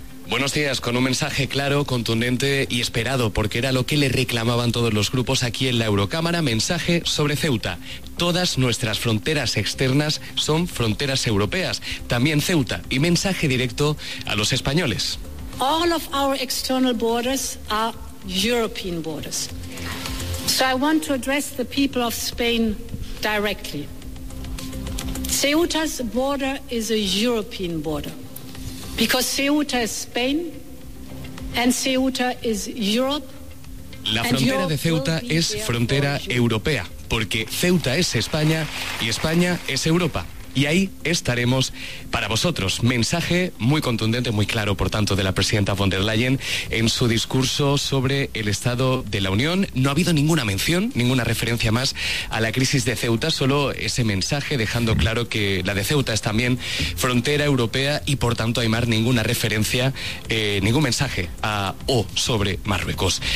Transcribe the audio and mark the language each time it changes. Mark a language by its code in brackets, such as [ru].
[es] Buenos días, con un mensaje claro, contundente y esperado, porque era lo que le reclamaban todos los grupos aquí en la Eurocámara, mensaje sobre Ceuta. Todas nuestras fronteras externas son fronteras europeas, también Ceuta, y mensaje directo a los españoles. [en] All of our external borders are European borders. So I want to address the people of Spain directly. Ceuta's border is a European border because Ceuta is Spain and Ceuta is Europe. [es] La frontera de Ceuta es frontera europea. porque Ceuta es España y España es Europa. Y ahí estaremos para vosotros. Mensaje muy contundente, muy claro, por tanto, de la presidenta von der Leyen en su discurso sobre el Estado de la Unión. No ha habido ninguna mención, ninguna referencia más a la crisis de Ceuta, solo ese mensaje dejando claro que la de Ceuta es también frontera europea y, por tanto, Aymar, ninguna referencia, ningún mensaje a o sobre Marruecos.